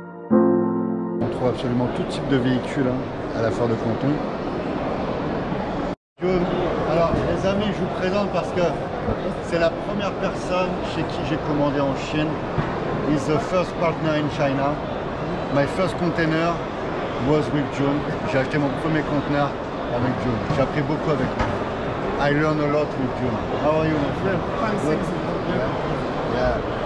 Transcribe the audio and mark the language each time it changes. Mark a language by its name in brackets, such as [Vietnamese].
[French] On trouve absolument tout type de véhicule à la foire de Canton. Alors les amis, je vous présente parce que c'est la première personne chez qui j'ai commandé en Chine. [English] He's the first partner in China. My first container was with June. [French] J'ai acheté mon premier conteneur avec June. J'ai appris beaucoup avec lui. [English] I learn a lot with June. How are you, my friend? Fine, Good? thanks. Yeah.